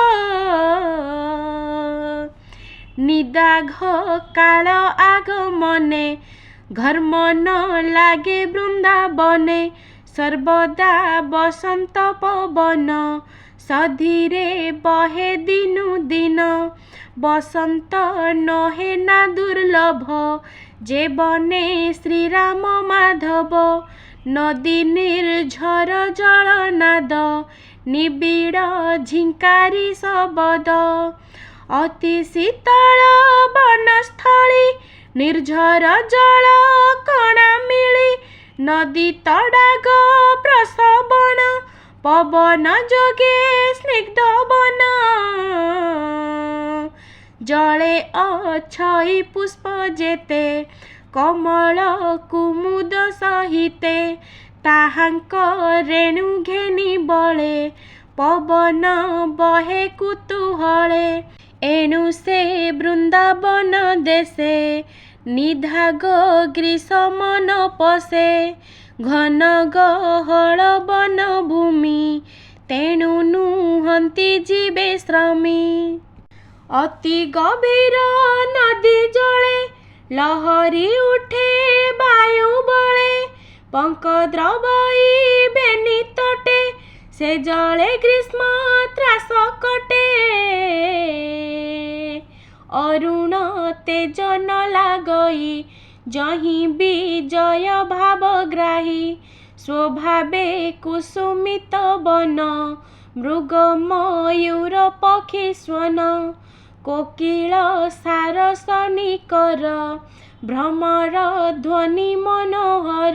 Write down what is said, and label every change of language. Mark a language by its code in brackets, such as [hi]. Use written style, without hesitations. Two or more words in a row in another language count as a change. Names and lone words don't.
[or] ନିଦାଘ କାଳ ଆଗମନେ ଘର୍ମ ନ ଲାଗେ ବୃନ୍ଦାବନେ। ସର୍ବଦା ବସନ୍ତ ପବନ ସଧୀରେ ବହେ ଦିନୁ ଦିନ। ବସନ୍ତ ନହେ ନା ଦୁର୍ଲଭ ଯେ ବନେ ଶ୍ରୀରାମ ମାଧବ। ନଦୀ ନିର୍ଝର ଜଳନାଦ ନିବିଡ଼ ଝିଙ୍କାରୀ ଶବଦ। ଅତି ଶୀତଳ ବନସ୍ଥଳୀ ନିର୍ଝର ଜଳ କଣା ମିଳି। ନଦୀ ତଡ଼ାଗ ପ୍ରସବଣ ପବନ ଯୋଗେ ସ୍ନିଗ୍ଧ ବନ। ଜଳେ ଅଛଇ ପୁଷ୍ପ ଯେତେ କମଳ କୁମୁଦ ସହିତେ। ତାହାଙ୍କ ରେଣୁ ଘେନି ବଳେ ପବନ ବହେ କୁତୂହଳେ। ଏଣୁ ସେ ବୃନ୍ଦାବନ ଦେଶେ ନିଧାଗ ଗ୍ରୀଷ୍ମ ନ ପଶେ। ଘନ ଗହଳ ବନ ଭୂମି ତେଣୁ ନୁହନ୍ତି ଜୀବେ ଶ୍ରମୀ। ଅତି ଗଭୀର ନଦୀ ଜଳେ ଲହରୀ ଉଠେ ବାୟୁ ବଳେ। ପଙ୍କ ଦ୍ରବଇ ବେନି ତଟେ ସେ ଜଳେ ଗ୍ରୀଷ୍ମ ତ୍ରାସ କଟେ। ଅରୁଣ ତେଜ ନ ଲାଗଇ ଯହିଁ ବିଜୟ ଭାବଗ୍ରାହୀ। ସ୍ୱଭାବେ କୁସୁମିତ ବନ ମୃଗ ମୟୂର ପକ୍ଷୀ ସ୍ୱନ। କୋକିଳ ସାରସ ନିକର ଭ୍ରମର ଧ୍ୱନି ମନୋହର।